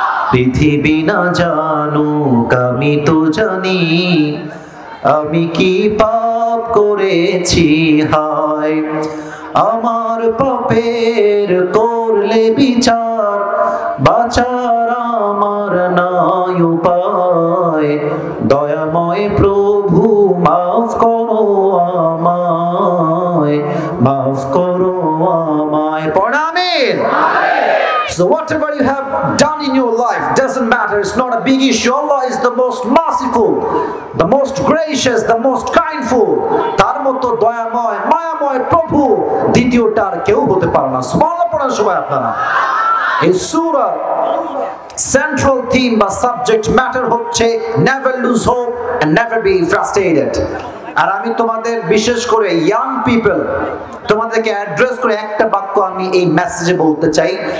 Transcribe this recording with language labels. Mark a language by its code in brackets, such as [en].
[bn] পৃথিবী না জানুক আমি তো জানি, আমি কি পাপ করেছি হায়, আমার পাপের করলে বিচার, বাঁচার আমার নাই উপায়, দয়াময় প্রভু মাফ করো আমায়, মাফ করো আমায়। পড়া আমিন। [en] So whatever you have done in your life doesn't matter, it's not a big issue. Allah is the most merciful, the most gracious, the most kindful. [bn] তার মতো দয়াময় মায়াময় প্রভু দ্বিতীয়টার কেউ হতে পারে না। সুবহানাল্লাহ পড়েন সবাই আপনারা। এই সূরার সেন্ট্রাল থিম বা সাবজেক্ট ম্যাটার হচ্ছে [en] never lose hope and never be frustrated। [bn] আর আমি তোমাদের, বিশেষ করে ইয়াং পিপল, তোমাদেরকে অ্যাড্রেস করে একটা বাক্য আমি এই মেসেজে বলতে চাই।